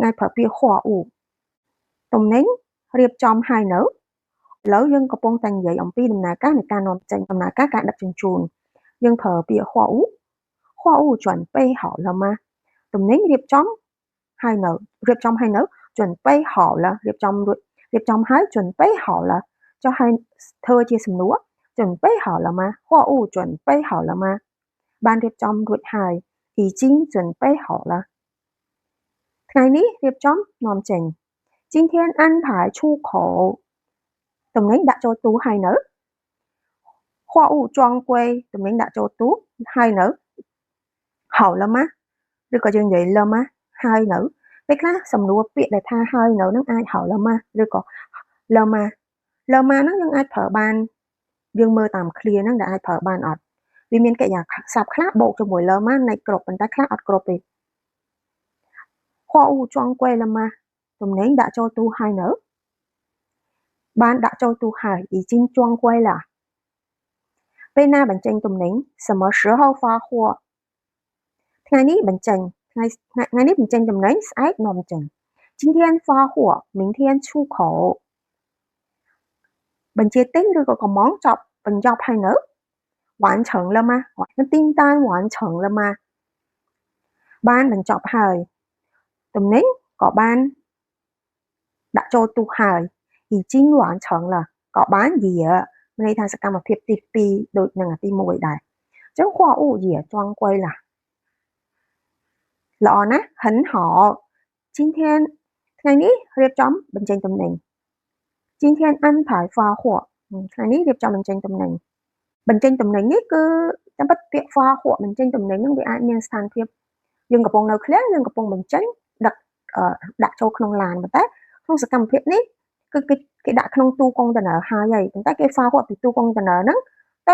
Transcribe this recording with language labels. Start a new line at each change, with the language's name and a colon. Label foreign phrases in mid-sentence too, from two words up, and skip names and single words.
Khmer: អាចប្រើពាក្យ货物ទំនិញរៀបចំហើយនៅឥឡូវយើងកំពុងតែនិយាយអំពីដំណើរការនៃការនាំចេញដំណើរការដឹកជញ្ជូនយើងប្រើពាក្យ
Chinese: 货物准备好了吗
Khmer: ទំនិញរៀបចំហើយនៅ
Chinese: 准备好了
Khmer: រៀបចំហើយ
Chinese: 准备好了
Khmer: ចុះឲ្យធ្វើជាសំណួរ
Chinese: 准备好了吗货物准备好了吗
Khmer: បានរៀបចំរួចហើយ
Chinese: 已经准备好了
Khmer: ថ្ងៃនេះរៀបចំនាំចេញ
Chinese: 今天安排出口
Khmer: ទំ និញដាក់ចូលទូហើយនៅ货物ចងគួយទំនិញដាក់ចូលទូហើយនៅ
Chinese: 好了吗
Khmer: ឬក៏យើងនិយាយ了吗ហើយនៅពេលខ្លះសំ ណួរពាក្យដែលថាហើយនៅនឹងអាចហៅ了吗ឬក៏了吗ហ្នឹងយើងអាចប្រើបានយើងមើលតាមឃ្លាហ្នឹងដែល អាចប្រើបានអត់វាមានកិរិយាសព្ទខ្លះបូកជាមួយ了吗នៃគ្រប់ប៉ុន្តែខ្លះអត់គ្រប់ទេ货物ចងគួយ了吗ទំនិញដាក់ចូលទូហើយនៅបានដាក់ចូលទូហើយ
Chinese: 已经装柜了
Khmer: ពេលណាបញ្ចេញទំនិញ
Chinese: 什么时候发货
Khmer: ថ្ងៃនេះបញ្ចេញថ្ងៃនេះបញ្ចេញទំនិញស្អែកនាំចេញ
Chinese: 今天发货明天出口
Khmer: បញ្ជាទិញឬក៏កំងបញ្ចប់ហើយនៅ
Chinese: 完成了吗订单完成了吗
Khmer: បានបញ្ចប់ហើយទំនិញក៏បានដាក់ចូលទូហើយ
Chinese: 已经完成了
Khmer: ក៏បានជាមានន័យថាសកម្មភាពទី2ដូចនឹងទី1ដែរអញ្ចឹង
Chinese: 货物也装柜了
Khmer: ល្អណាស់
Chinese: 很好今天
Khmer: ថ្ងៃនេះរៀបចំបញ្ចេញទំនិញ
Chinese: 今天安排发货
Khmer: ថ្ងៃនេះរៀបចំបញ្ចេញទំនិញនេះគឺតាមពិតពាក្យ发货បញ្ចេញទំនិញហ្នឹងវាអាចមានស្ថានភាពយើងកំពុងនៅ ឃ្លាំងយើងកំពុងបញ្ចេញដាក់ចូលក្នុងឡានប៉ុន្តែក្នុងសកម្មភាពនេះគឺគេដាក់ក្នុងទូកុងតឺន័រហើយប៉ុន្តែគេ发货ពីទូកុងតឺន័រហ្នឹងទៅ